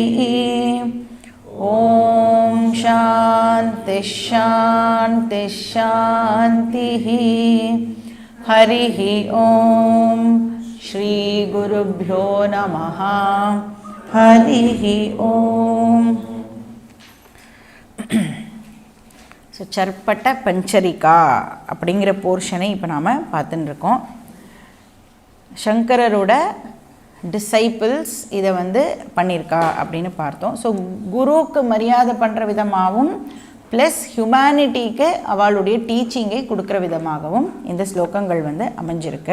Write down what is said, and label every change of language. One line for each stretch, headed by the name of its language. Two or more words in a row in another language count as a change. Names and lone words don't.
Sanskrit: ॐ शान्ति शान्ति शान्तिः। हरिः ॐ श्री गुरुभ्यो नमः। हरिः ॐ।
Tamil: ஸோ சர்ப்பட்ட பஞ்சரிகா அப்படிங்கிற போர்ஷனை இப்போ நாம் பார்த்துன்னு இருக்கோம். சங்கரரோட டிசைபிள்ஸ் இதை பண்ணியிருக்கா அப்படின்னு பார்த்தோம். ஸோ குருவுக்கு மரியாதை பண்ணுற விதமாகவும்
English: plus humanity
Tamil: அவளுடைய டீச்சிங்கை கொடுக்குற விதமாகவும் இந்த ஸ்லோகங்கள் அமைஞ்சிருக்கு.